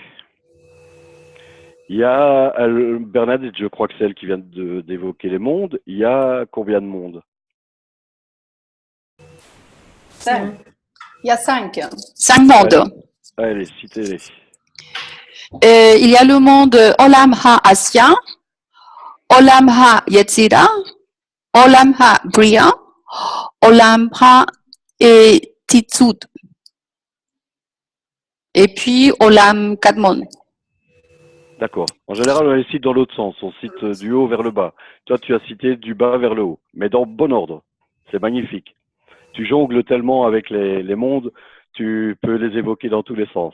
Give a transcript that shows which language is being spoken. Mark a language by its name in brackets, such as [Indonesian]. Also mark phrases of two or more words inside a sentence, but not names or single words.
[French] Il y a Bernadette, je crois que c'est elle qui vient d'évoquer les mondes. Il y a combien de mondes? 5. Il y a 5. 5 mondes. Allez, citez-les. Il y a le monde [Hebrew] עולם העשייה, עולם היצירה, עולם הבריאה, עולם האצילות. [French] Et puis [Hebrew] עולם קדמון. [French] D'accord. En général, on les cite dans l'autre sens. On cite du haut vers le bas. Toi, tu as cité du bas vers le haut, mais dans bon ordre. C'est magnifique. Tu jongles tellement avec les mondes, tu peux les évoquer dans tous les sens.